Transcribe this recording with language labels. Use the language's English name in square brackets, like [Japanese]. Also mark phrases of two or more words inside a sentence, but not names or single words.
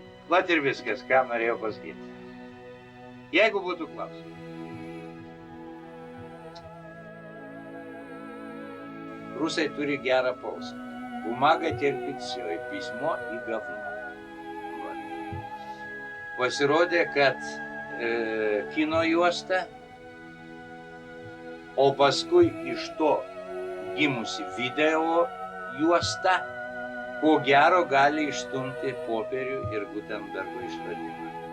[Lithuanian] Vat ir viskas, ką norėjau pasakyti. Jeigu būtų klausimų. Rusai turi gerą posakį. [Russian] Бумага терпит все, и письмо, и говно. [Lithuanian] Pasirodė, kad kino juosta, o paskui iš to gimusi video juosta, ko gero gali išstumti popierių ir Gutenbergo išradimą.